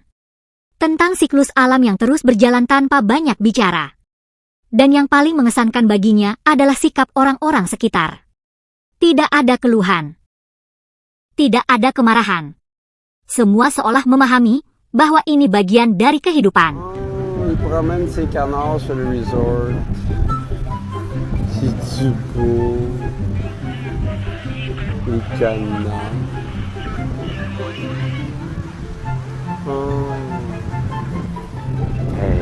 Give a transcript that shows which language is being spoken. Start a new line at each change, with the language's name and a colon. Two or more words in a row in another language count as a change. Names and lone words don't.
Indonesian: Tentang siklus alam yang terus berjalan tanpa banyak bicara. Dan yang paling mengesankan baginya adalah sikap orang-orang sekitar. Tidak ada keluhan. Tidak ada kemarahan. Semua seolah memahami bahwa ini bagian dari kehidupan.
French: Il promène ses canards sur le resort. C'est beau. Les canards. Hey.